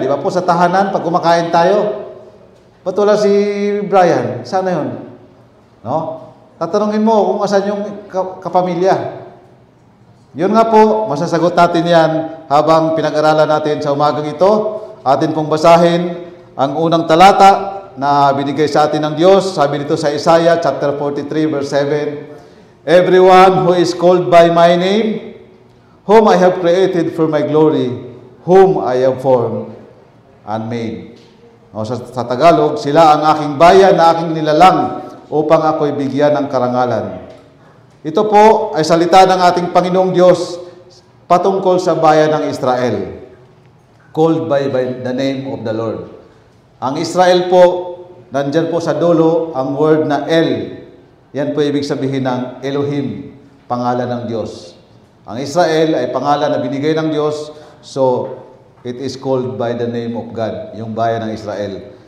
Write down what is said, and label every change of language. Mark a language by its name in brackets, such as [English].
[Filipino] Di ba po sa tahanan, pag kumakain tayo, ba't wala si Brian? Sana yun? No? Tatanungin mo kung asan yung kapamilya. Yun nga po, masasagot natin yan habang pinag-aralan natin sa umagang ito. Atin pong basahin ang unang talata na binigay sa atin ng Diyos. Sabi nito sa [English] Isaiah chapter 43 verse 7, "Everyone who is called by my name, whom I have created for my glory, whom I have formed and made." [Filipino] O, sa Tagalog, sila ang aking bayan na aking nilalang upang ako'y bigyan ng karangalan. Ito po ay salita ng ating Panginoong Diyos patungkol sa bayan ng Israel. [English] Called by the name of the Lord. [Filipino] Ang Israel po, nandyan po sa dulo ang word na El. Yan po ibig sabihin ng Elohim, pangalan ng Diyos. Ang Israel ay pangalan na binigay ng Diyos, [English] so it is called by the name of God, [Filipino] yung bayan ng Israel.